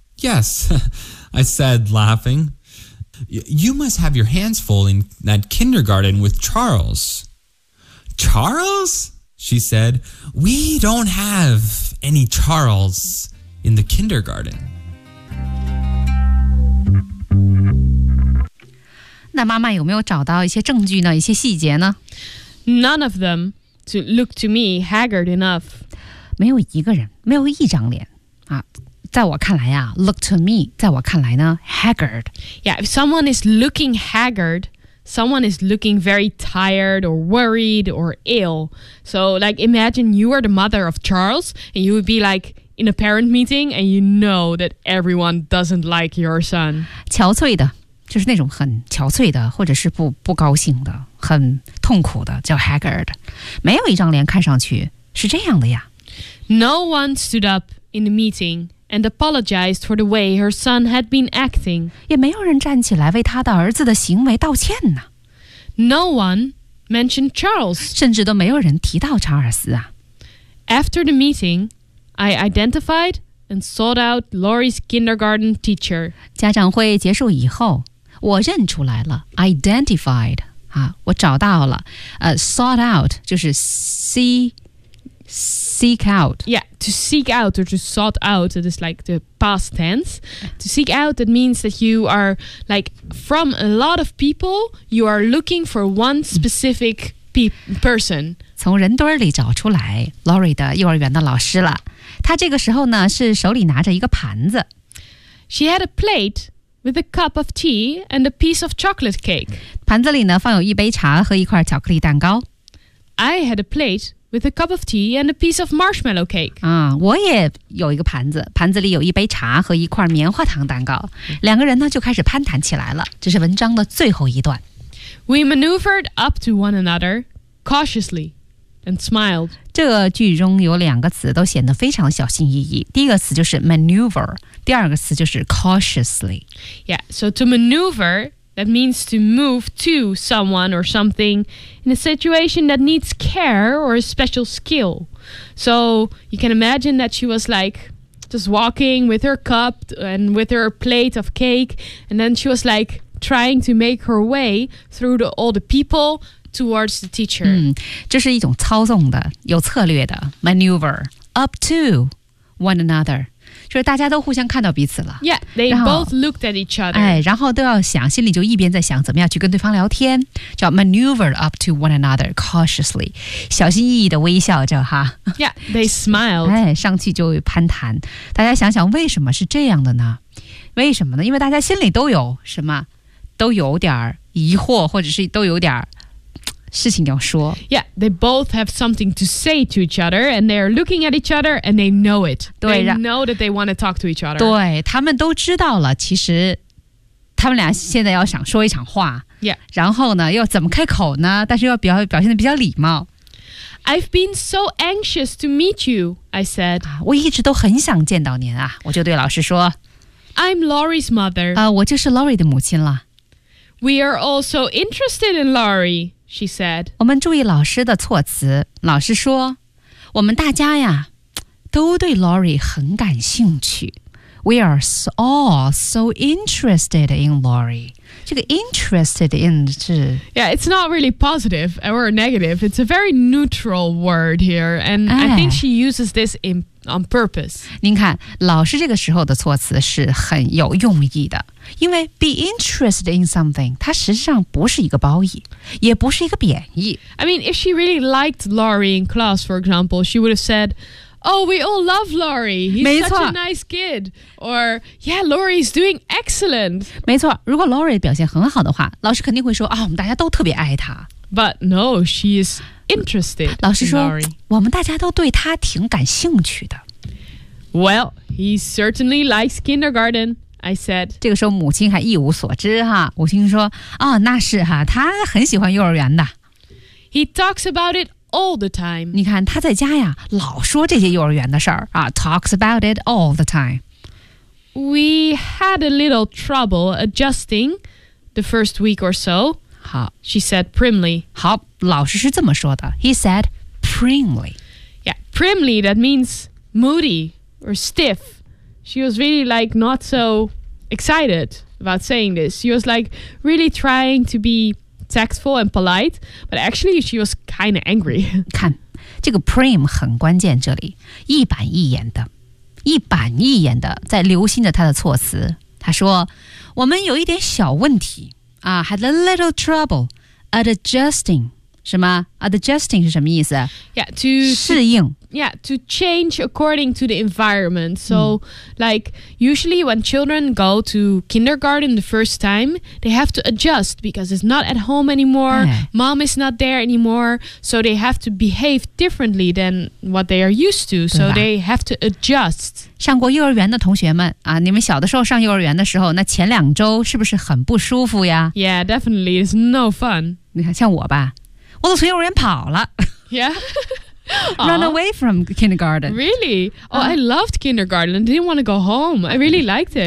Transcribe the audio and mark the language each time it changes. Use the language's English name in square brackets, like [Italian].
[English] "Yes," I said, laughing. "You must have your hands full in that kindergarten with Charles." "Charles?" she said. "We don't have any Charles in the kindergarten." [Chinese] 那妈妈有没有找到一些证据呢？一些细节呢？ [English] None of them to look to me haggard enough. [Chinese] 没有一个人，没有一张脸啊。在我看来啊 [English] look to me, [Chinese] 在我看来呢 haggard. [English] Yeah, if someone is looking haggard, someone is looking very tired or worried or ill. So like imagine you are the mother of Charles and you would be like in a parent meeting and you know that everyone doesn't like your son. [Chinese] 憔悴的，就是那种很憔悴的或者是 不高兴的，很痛苦的，叫 haggard. 没有一张脸看上去是这样的呀。 [English] No one stood up in the meeting. And apologized for the way her son had been acting. [Chinese] 也没有人站起来为他的儿子的行为道歉呢。 [English] No one mentioned Charles. [Chinese] 甚至都没有人提到查尔斯啊。 [English] After the meeting, I identified and sought out Lori's kindergarten teacher. [Chinese] 家长会结束以后，我认出来了 ，identified 啊，我找到了。 [English] Sought out [Chinese] 就是 [English] seek out. Yeah, to seek out or to sought out, it is like the past tense. To seek out, that means that you are like from a lot of people, you are looking for one specific person. [Chinese] 从人堆里找出来 Lori 的幼儿园的老师了。她这个时候呢是手里拿着一个盘子。 [English] She had a plate with a cup of tea and a piece of chocolate cake. [Chinese] 盘子里呢放有一杯茶和一块巧克力蛋糕。 [English] I had a plate. With a cup of tea and a piece of marshmallow cake. [Chinese] 啊，我也有一个盘子，盘子里有一杯茶和一块棉花糖蛋糕。两个人呢就开始攀谈起来了。这是文章的最后一段。 [English] We maneuvered up to one another cautiously and smiled. [Chinese] 这个句中有两个词都显得非常小心翼翼。第一个词就是 maneuver， 第二个词就是 cautiously. [English] Yeah, so to maneuver. That means to move to someone or something in a situation that needs care or a special skill. So you can imagine that she was like just walking with her cup and with her plate of cake. And then she was like trying to make her way through all the people towards the teacher. [Chinese] 嗯，这是一种操纵的，有策略的 maneuver. [English] Up to one another. [Chinese] 就是大家都互相看到彼此了。 [English] Yeah, they both looked at each other. [Chinese] 哎，然后都要想，心里就一边在想怎么样去跟对方聊天，叫 [English] maneuver up to one another cautiously， [Chinese] 小心翼翼的微笑着哈。 [English] Yeah, they smiled. [Chinese] 哎，上去就攀谈。大家想想为什么是这样的呢？为什么呢？因为大家心里都有什么，都有点疑惑，或者是都有点事情要说。 [English] Yeah, they both have something to say to each other, and they're looking at each other, and they know it. They know that they want to talk to each other. [Chinese] 对，他们都知道了，其实他们俩现在要想说一场话。 [English] Yeah. [Chinese] 然后呢，又怎么开口呢？但是又表现得比较礼貌。 [English] I've been so anxious to meet you, I said. [Chinese] 我一直都很想见到您啊，我就对老师说。 [English] I'm Lori's mother. [Chinese] 我就是 Lori 的母亲了。 [English] We are all so interested in Lori. She said, [Chinese] 我们注意老师的措辞。老师说，我们大家呀，都对 Lori 很感兴趣。 [English] We are all so interested in Laurie. [Chinese] 这个 [English] interested in [Chinese] 是 [English] Yeah, it's not really positive or negative. It's a very neutral word here. And I think she uses this on purpose. [Chinese] 您看老师这个时候的措辞是很有用意的。因为 [English] be interested in something, [Chinese] 它实际上不是一个褒义也不是一个贬义。 [English] I mean, if she really liked Laurie in class, for example, she would have said,Oh, we all love Laurie. He's such a nice kid. Or, yeah, Laurie's doing excellent. [Chinese] 没错，如果 Laurie 表现很好的话，老师肯定会说，我们大家都特别爱她。 [English] But no, she is interested in Laurie. [Chinese] 老师说，我们大家都对她挺感兴趣的。 [English] Well, he certainly likes kindergarten, I said. [Chinese] 这个时候母亲还一无所知哈，母亲说，那是哈，他很喜欢幼儿园的。 [English] He talks about it all the time. [Chinese] 你看他在家呀老说这些幼儿园的事儿啊 [English] talks about it all the time. We had a little trouble adjusting the first week or so. [Chinese] 好 [English] She said primly. [Chinese] 好老师是这么说的 [English] He said primly. Yeah, primly, that means moody or stiff. She was really like not so excited about saying this. She was like really trying to be... Tactful and polite, but actually she was kind of angry. [Chinese] 看，这个 prim 很关键，这里一板一眼的，一板一眼的在留心着他的措辞。他说，我们有一点小问题啊 ， [English] had a little trouble adjusting. [Chinese] 什么 adjusting 是什么意思 [English] ？Yeah, to [Chinese] 适应。 [English] Yeah, to change according to the environment. So, like, usually when children go to kindergarten the first time, they have to adjust because it's not at home anymore. Mom is not there anymore. So they have to behave differently than what they are used to. So they have to adjust. [Chinese] 上过幼儿园的同学们啊，你们小的时候上幼儿园的时候，那前两周是不是很不舒服呀 [English] ？Yeah, definitely. It's no fun. [Chinese] 你看，像我吧，我都从幼儿园跑了。 [English] Yeah. Run away from kindergarten. Really? Oh, I loved kindergarten. I didn't want to go home. I really liked it.